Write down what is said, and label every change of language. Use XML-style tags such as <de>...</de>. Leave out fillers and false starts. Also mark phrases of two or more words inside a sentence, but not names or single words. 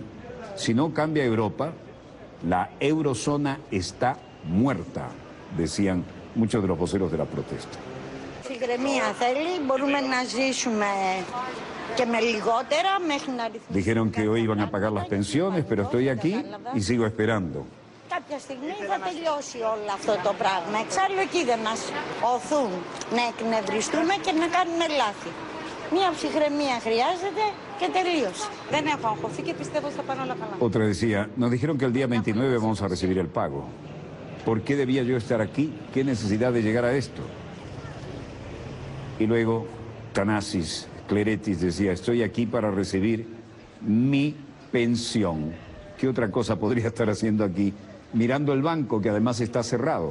<es>Si no cambia Europa, la eurozona está muerta, decían muchos de los voceros de la protesta. Dijeron que hoy iban a pagar las pensiones, pero estoy aquí y sigo esperando.</es> <el>Κάποια στιγμή θα τελειώσει όλο αυτό το πράγμα. Εξάλλου εκεί δεν μας οθούν να εκνευριστούμε και να κάνουμε λάθη. Μία ψυχραιμία χρειάζεται και τελείωσε. Δεν έχω αγχωθεί και πιστεύω ότι θα πάνε όλα καλά.</el> <es>Otra decía, nos dijeron que el día 29 vamos a recibir el pago. ¿Por qué debía yo estar aquí? ¿Qué necesidad de llegar a esto? Y luego Thanasis Cleretis decía, estoy aquí para recibir mi pensión. ¿Qué otra cosa podría estar haciendo aquí? Mirando el banco, que además está cerrado.</es>